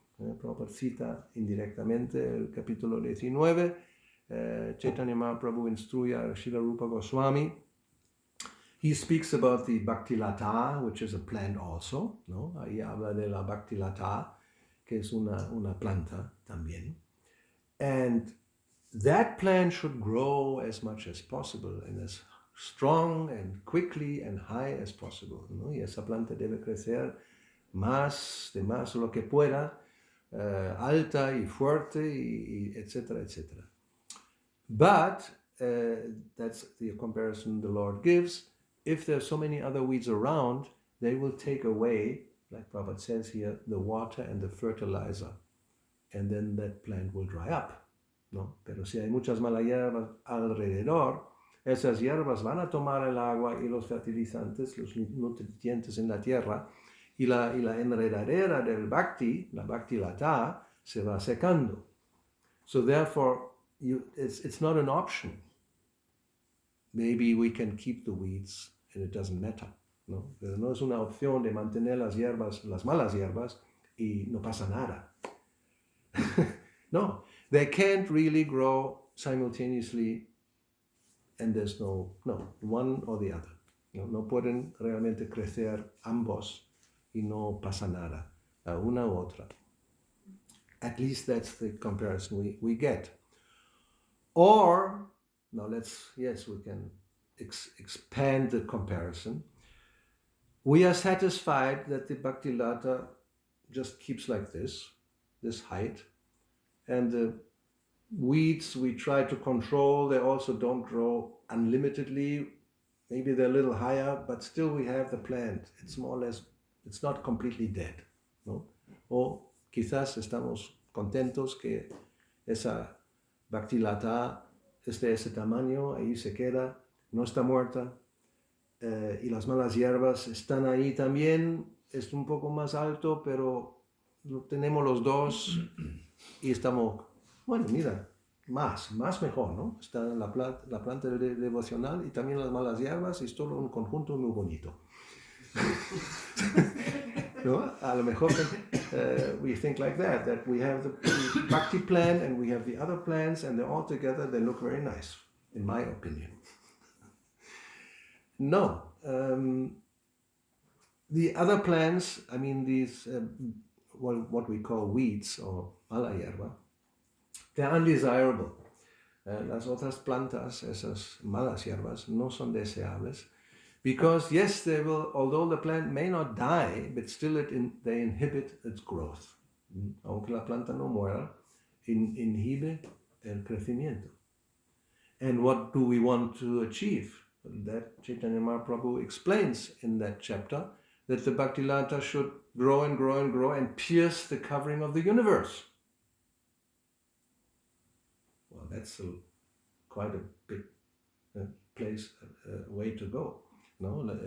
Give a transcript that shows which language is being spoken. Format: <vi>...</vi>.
<es>Prabhupada cita indirectamente el capítulo 19. Chaitanya Mahaprabhu instruye a Srila Rupa Goswami.</es> <en>He speaks about the Bhakti-lata, which is a plant also, ¿no?</en> <es>Ahí habla de la Bhakti-lata, que es una planta también.</es> <en>And that plant should grow as much as possible and as strong and quickly and high as possible, ¿no?</en> <es>Y esa planta debe crecer más lo que pueda, alta y fuerte, y etcétera, etcétera.</es> <en>But that's the comparison the Lord gives. If there's so many other weeds around, they will take away, like Prabhupada says here, the water and the fertilizer. And then that plant will dry up.</en> <es>¿No? Pero si hay muchas malas hierbas alrededor, esas hierbas van a tomar el agua y los fertilizantes, los nutrientes en la tierra, y la enredadera del Bhakti, la Bhakti-lata, se va secando.</es> <en>So therefore, it's not an option. Maybe we can keep the weeds and it doesn't matter, ¿no?</en> <es>Pero no es una opción de mantener las hierbas, las malas hierbas, y no pasa nada.</es> <en>No, they can't really grow simultaneously, and there's no one or the other.</en> <es>No pueden realmente crecer ambos y no pasa nada, una u otra.</es> <en>At least that's the comparison we get. Or, now we can expand the comparison. We are satisfied that the Bhakti-lata just keeps like this height, and the weeds we try to control, they also don't grow unlimitedly. Maybe they're a little higher, but still we have the plant. It's more or less, it's not completely dead, ¿no?</en> <es>O quizás estamos contentos que esa Bhakti-lata es de ese tamaño, ahí se queda, no está muerta, y las malas hierbas están ahí también, es un poco más alto, pero tenemos los dos y estamos, bueno, mira, más mejor, ¿no? Está la planta devocional y también las malas hierbas, y es todo un conjunto muy bonito. ¿No? A lo mejor</es> <en>we think like that we have the Bhakti plant and we have the other plants, and they're all together, they look very nice, in my opinion.</en> <es>No.</es> <en>The other plants, I mean these, what we call weeds or mala hierba, they're undesirable.</en> <es>Las otras plantas, esas malas hierbas, no son deseables,</es> <en>because yes, they will, although the plant may not die, but still they inhibit its growth.</en> <es>Aunque la planta no muera, inhibe el crecimiento.</es> <en>And what do we want to achieve? That Chaitanya Mahaprabhu explains in that chapter, that the Bhakti-lata should grow and grow and grow and pierce the covering of the universe. Well, that's quite a big way to go, ¿no?</en>